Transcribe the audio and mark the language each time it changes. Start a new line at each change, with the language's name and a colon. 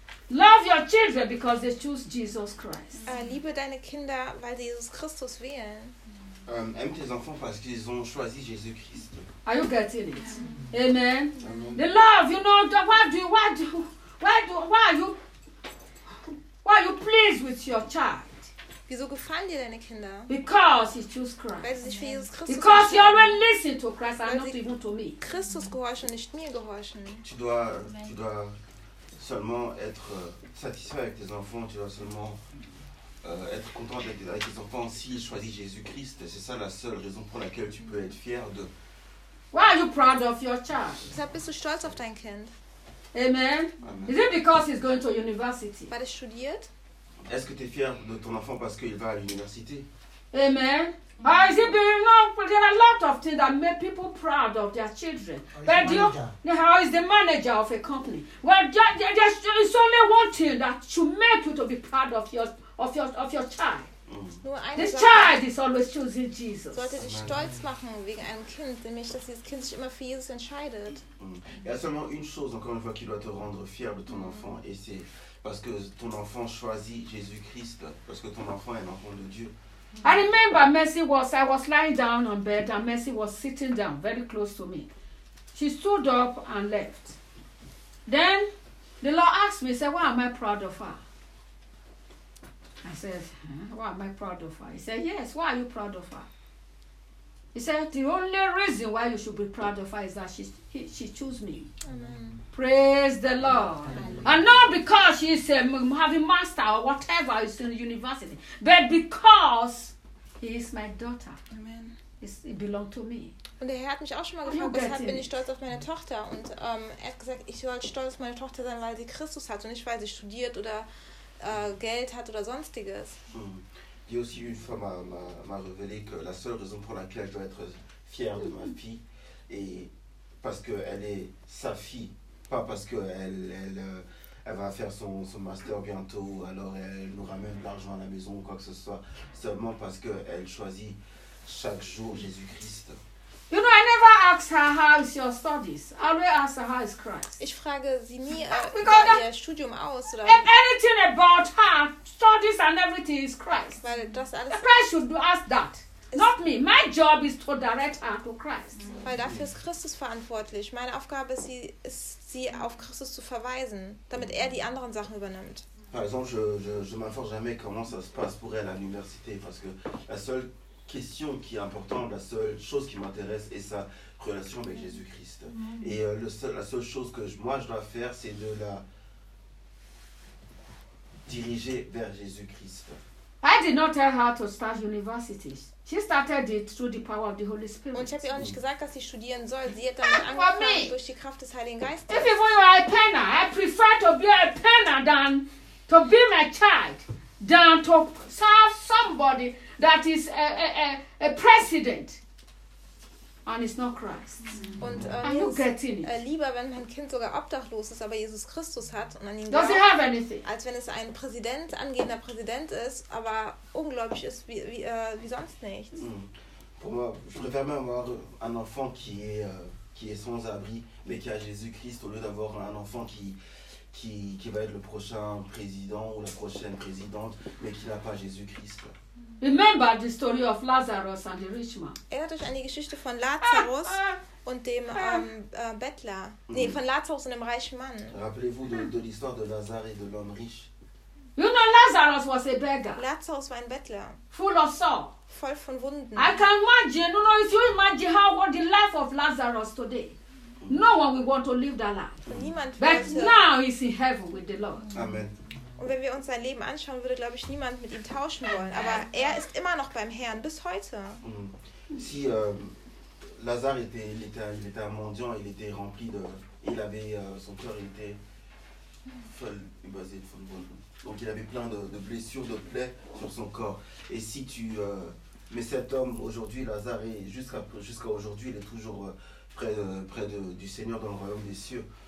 English: Love your children because they choose Jesus Christ.
German: Liebe deine Kinder, weil sie Jesus Christus wählen.
French: Aime tes enfants parce qu'ils ont choisi Jésus Christ.
English: Are you getting it? Amen. Amen. The love, you know, why are you pleased with your child?
German: Wieso gefallen dir deine Kinder?
English: Because he chose Christ.
German: Weil sie sich für Jesus Christus.
English: Because you already listen to Christ and not even to me.
German: Christus gehorchen, nicht mir gehorchen.
French: Tu dois seulement être satisfait avec tes enfants. Tu dois seulement être content avec tes enfants s'ils choisissent Jésus-Christ. C'est ça la seule raison pour laquelle tu peux être fier de.
English: Why are you proud of your child?
German: Deshalb bist du stolz auf dein Kind.
English: Amen. Is it because he's going to university?
German: Weil er studiert?
French: Est-ce que tu es fier de ton enfant parce qu'il va à l'université?
English: Amen. Ah, is it being wrong? There are a lot of things that make people proud of their children. But you, how is the manager of a company? Well, there's only one thing that should make you to be proud of your child. This child is always choosing Jesus. Sollte dich stolz machen wegen einem Kind, nämlich dass dieses Kind sich immer für Jesus entscheidet. Il y a seulement une chose encore une fois qui doit te rendre fier de ton enfant et c'est parce que ton enfant choisit Jésus-Christ, parce que ton enfant est un enfant de Dieu. I remember Mercy was, I was lying down on bed and Mercy was sitting down very close to me. She stood up and left. Then the Lord asked me, said, why am I proud of her? I said, why am I proud of her? He said, yes, why are you proud of her? He said, the only reason why you should be proud of her is that she chose me. Amen. Praise the Lord. Amen. And not because she's having master or whatever is in university, but because he is my daughter. Amen. It belongs to me.
German: Und der Herr hat mich auch schon mal gefragt, weshalb bin ich stolz auf meine Tochter? Und er hat gesagt, ich soll stolz auf meine Tochter sein, weil sie Christus hat und nicht, weil sie studiert oder Geld hat oder sonstiges.
French: Il y a aussi une femme m'a révélé que la seule raison pour laquelle je dois être fière de ma fille est parce qu'elle est sa fille, pas parce qu'elle va faire son master bientôt, alors elle nous ramène de l'argent à la maison ou quoi que ce soit, seulement parce qu'elle choisit chaque jour Jésus-Christ.
English: You know, I never ask her how is your studies. I always ask her how is Christ.
German: Ich frage sie nie über ihr Studium aus oder.
English: And anything about her studies and everything is Christ.
German: Weil das alles.
English: The Christ should ask that, not me. My job is to direct her to Christ.
German: Weil dafür ist Christus verantwortlich. Meine Aufgabe ist sie auf Christus zu verweisen, damit er die anderen Sachen übernimmt.
French: Par exemple, je m'informe jamais comment ça se passe pour elle à l'université parce que la seule question qui est importante, la seule chose qui m'intéresse est sa relation avec Jésus-Christ. Et la seule chose que je dois faire, c'est de la diriger vers Jésus-Christ.
English: I did not tell her to start university. She started it through the power of the Holy Spirit.
German: Und ich habe ihr auch nicht gesagt, dass sie studieren soll. Sie hat damit angefangen durch die Kraft des Heiligen Geistes.
English: If you are a penner, I prefer to be a penner than to be my child, than to serve somebody that is a president and it's not Christ.
German: Und lieber wenn mein Kind sogar obdachlos ist, aber Jesus Christus hat und an ihn glaubt.
English: Does he have anything?
German: Als wenn es ein Präsident, angehender Präsident ist, aber ungläubig ist wie sonst nichts.
French: Pour moi, je préfère même avoir un enfant qui est sans abri mais qui a Jésus-Christ au lieu d'avoir un enfant qui va être le prochain président ou la prochaine présidente mais qui n'a pas Jésus-Christ.
English: Remember the story of Lazarus and the rich man.
German: Erinnert euch an die Geschichte von Lazarus und dem Bettler. Nee, von Lazarus und dem reichen Mann.
French: Rappelez-vous de l'histoire de Lazare et de l'homme riche.
English: You know, Lazarus was a beggar.
German: Lazarus war ein Bettler.
English: Full of sorrow.
German: Voll von Wunden.
English: I can imagine, you know, if you imagine how was the life of Lazarus today. No one will want to live that life.
German: Niemand will.
English: But now he's in heaven with the Lord. Amen.
German: Und wenn wir uns sein Leben anschauen, würde, glaube ich, niemand mit ihm tauschen wollen. Aber er ist immer noch beim Herrn, bis heute.
French: Si Lazare était un mendiant, il était rempli de, il avait son cœur était
German: voll übersät von Wunden.
French: Donc il avait plein de blessures, de plaies sur son corps. Et si tu mais cet homme aujourd'hui, Lazare, jusqu'à aujourd'hui, il est toujours près de du Seigneur dans le royaume des cieux.